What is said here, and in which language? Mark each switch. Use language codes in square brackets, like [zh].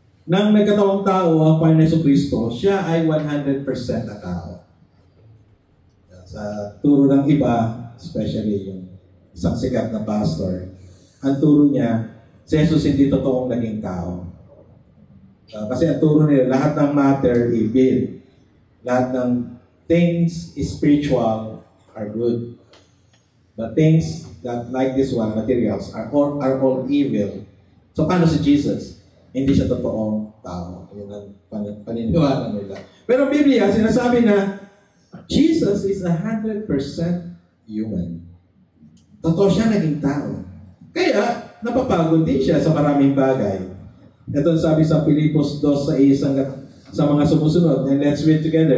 [tl] Nang nagkatawang tao ang Panginoon Jesucristo, siya ay 100% na tao. Sa turo ng iba, especially yung isang sikat na pastor, ang turo niya, si Jesus hindi totoong naging tao. Kasi ang turo nila, lahat ng matter, evil. [en] Lahat ng things spiritual are good. But things that, like this one, materials, are all evil. [tl] So, paano si Jesus? Hindi siya totoong tao. Yun ang paniniwala nila. Pero Biblia, sinasabi na, Jesus is 100% human. Totoo siya naging tao. Kaya, napapagod din siya sa maraming bagay. Ito sabi sa Pilipos 2:6 sa mga sumusunod. And let's read together.